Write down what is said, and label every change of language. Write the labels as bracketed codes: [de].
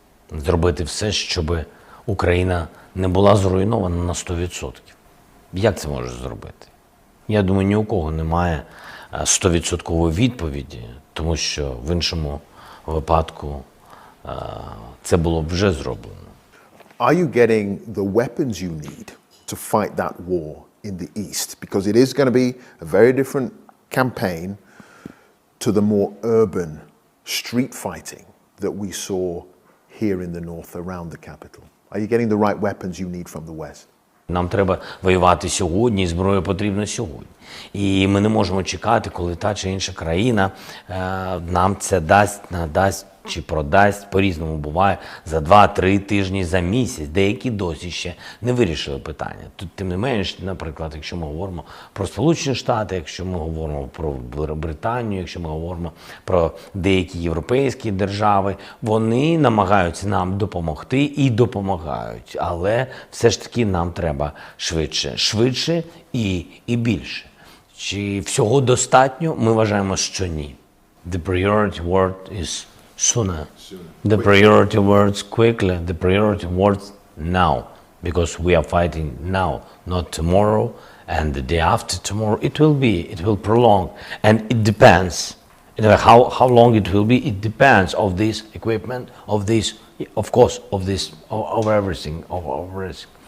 [uk] Зробити все, щоб Україна не була зруйнована на 100%. Як це можеш зробити? Я думаю, ні у кого немає 100% відповіді, тому що в іншому випадку це було б вже зроблено. [en] Are you getting the weapons you need to fight that war in the East? Because it is going to be a very different campaign to the more urban street fighting that we saw here in the north around the capital. Are you getting the right weapons you need from the West? [uk] Нам треба воювати сьогодні, і зброя потрібна сьогодні. І ми не можемо чекати, коли та чи інша країна нам це надасть чи продасть, по-різному буває, за 2-3 тижні, за місяць. Деякі досі ще не вирішили питання. Тут, тим не менш, наприклад, якщо ми говоримо про Сполучені Штати, якщо ми говоримо про Британію, якщо ми говоримо про деякі європейські держави, вони намагаються нам допомогти і допомагають. Але все ж таки нам треба швидше і більше. Чи всього достатньо? Ми вважаємо, що ні. [en] The priority word is sooner. The priority words quickly. The priority words now. Because we are fighting now, not tomorrow and the day after tomorrow. It will prolong. And it depends. You know, how long it will be, it depends of this equipment, of this, of course, of everything, of everything.